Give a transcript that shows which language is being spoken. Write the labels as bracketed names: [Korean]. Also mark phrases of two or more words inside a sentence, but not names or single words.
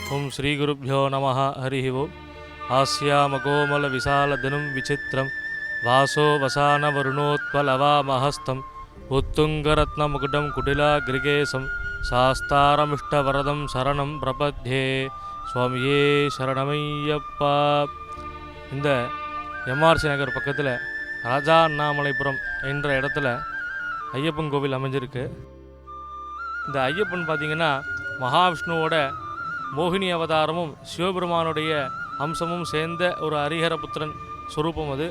[Sanskrit] श्रीगुरुभ्यो नमः हरिः ओम् हास्यामकोमलविशालधनुं विचित्रं वासो वसानवरुणोत्पलवामहस्तम् उत्तुङ्गरत्नमुकुटं कुटिलाग्रिकेशं शास्तारमिष्टवरदं शरणं प्रपद्ये [Tamil] சுவாமியே சரணமையப்பா. இந்த எம்ஆர்சி நகர் பக்கத்தில் ராஜா அண்ணாமலைபுரம் என்ற இடத்துல ஐயப்பன் கோவில் அமைஞ்சிருக்கு. இந்த ஐயப்பன் பார்த்திங்கன்னா மகாவிஷ்ணுவோட மோகினி அவதாரமும் சிவபெருமானுடைய அம்சமும் சேர்ந்த ஒரு ஹரிஹரபுத்திரன் ஸ்வரூபம் அது.